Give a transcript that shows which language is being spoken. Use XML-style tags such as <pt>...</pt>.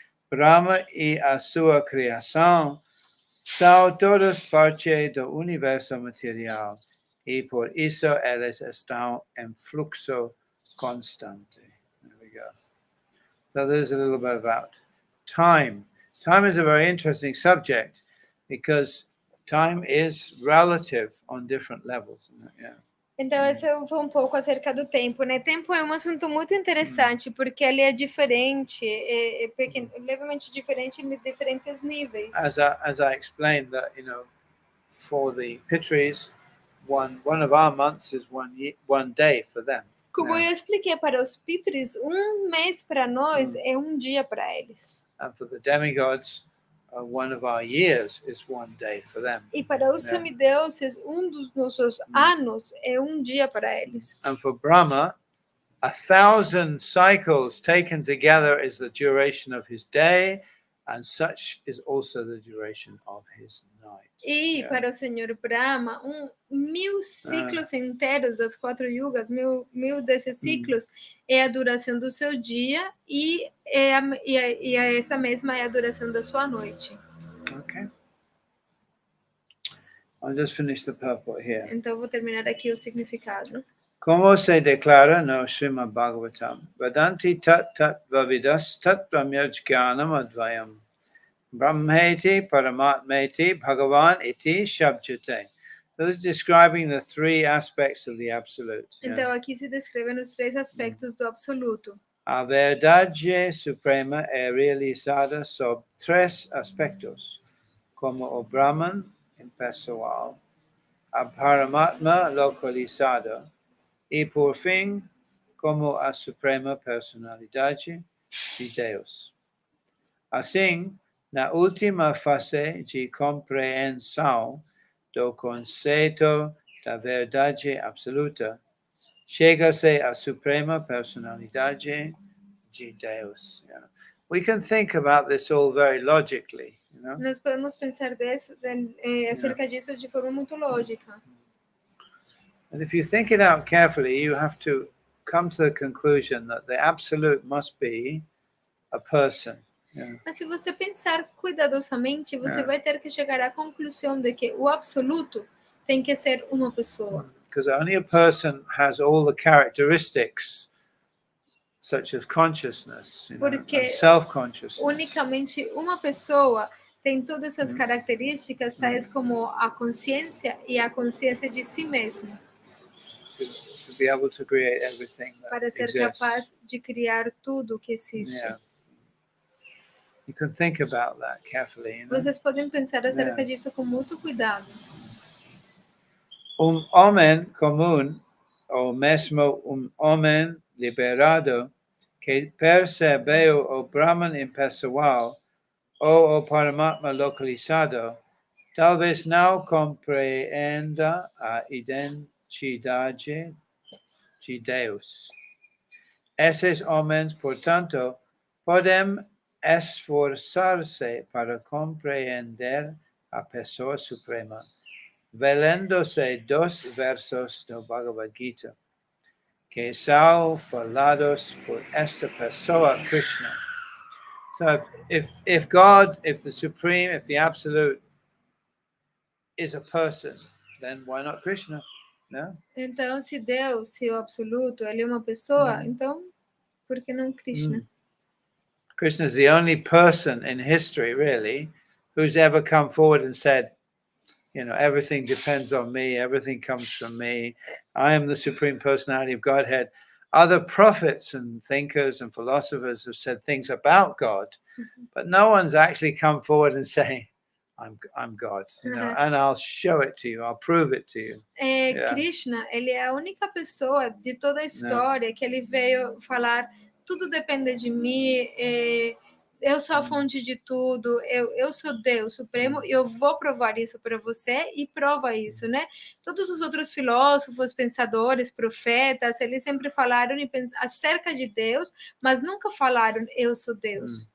<pt>Brahma e a sua criação são todas parte do universo material e por isso eles estão em fluxo constante.</pt> <en>There we go. So there's a little bit about time. Time is a very interesting subject because time is relative on different levels. Yeah.</en> <pt>Então, esse foi um pouco acerca do tempo, né? Tempo é um assunto muito interessante, porque ele é diferente, levemente diferente em diferentes níveis.</pt> <en>As I explained that, for the Pitris, one of our months is one day for them.</en> <pt>Como eu expliquei para os Pitris, mês para nós é dia para eles.</pt> <en>And for the demigods, one of our years is one day for them.</en> <pt>E para os semideuses, dos nossos anos é dia para eles.</pt> <en>And for Brahma, 1,000 cycles taken together is the duration of his day, and such is also the duration of his night.</en> <pt>E para o Senhor Brahma, 1.000 ciclos inteiros das 4 yugas, 1.000 desses ciclos é a duração do seu dia e essa mesma é a duração da sua noite.</pt> <en>Okay. I'll just finish the purport here.</en> <pt>Então vou terminar aqui o significado. Como se declara no Srimad Bhagavatam,</pt> <sa>Vadanti tat vavidas tat brahmyajnanam advayam. Brahmeti paramatmeti bhagavan iti shabjate.</sa> <en>So this is describing the three aspects of the absolute.</en> <pt>Então aqui se descrevem os 3 aspectos do absoluto. A verdade suprema é realizada sob 3 aspectos, como o Brahman impessoal, a Paramatma localizada e, por fim, como a suprema personalidade de Deus. Assim, na última fase de compreensão do conceito da verdade absoluta, chega-se à suprema personalidade de Deus.</pt> <en>Yeah. We can think about this all very logically.</en> <pt>Nós podemos pensar acerca disso de forma muito lógica.</pt> <en>And if you think it out carefully, you have to come to the conclusion that the absolute must be a person. Yeah.</en> <pt>Mas se você pensar cuidadosamente, você vai ter que chegar à conclusão de que o absoluto tem que ser uma pessoa.</pt> <en>Because only a person has all the characteristics, such as consciousness, and self-consciousness.</en> <pt>Unicamente uma pessoa tem todas essas características, tais como a consciência e a consciência de si mesmo.</pt> <en>To be able to create everything that</en> <pt>para ser</pt> <en>exists.</en> <pt>Capaz de criar tudo que existe.</pt> <en>Yeah. You can think about that carefully.</en> <pt>Vocês podem pensar acerca disso com muito cuidado. Homem comum, ou mesmo homem liberado, que percebeu o Brahman impessoal ou o Paramatma localizado, talvez não compreenda a identidade de Deus. Esses homens, portanto, podem esforçar-se para compreender a pessoa suprema, valendo-se dos versos do Bhagavad-Gita, que são falados por esta pessoa Krishna.</pt> <en>So if God, if the Supreme, if the Absolute is a person, then why not Krishna? No?</en> <pt>Então, se Deus, se o absoluto, ele é uma pessoa, então por que não Krishna?</pt> <en>Krishna is the only person in history, really, who's ever come forward and said, everything depends on me, everything comes from me. I am the Supreme Personality of Godhead. Other prophets and thinkers and philosophers have said things about God, but no one's actually come forward and saying, I'm God, and I'll show it to you, I'll prove it to you.</en> <pt>Krishna, ele é a única pessoa de toda a história que ele veio falar, tudo depende de mim, eu sou a fonte de tudo, eu sou Deus Supremo, e eu vou provar isso para você, e prova isso, né? Todos os outros filósofos, pensadores, profetas, eles sempre falaram acerca de Deus, mas nunca falaram, eu sou Deus.</pt>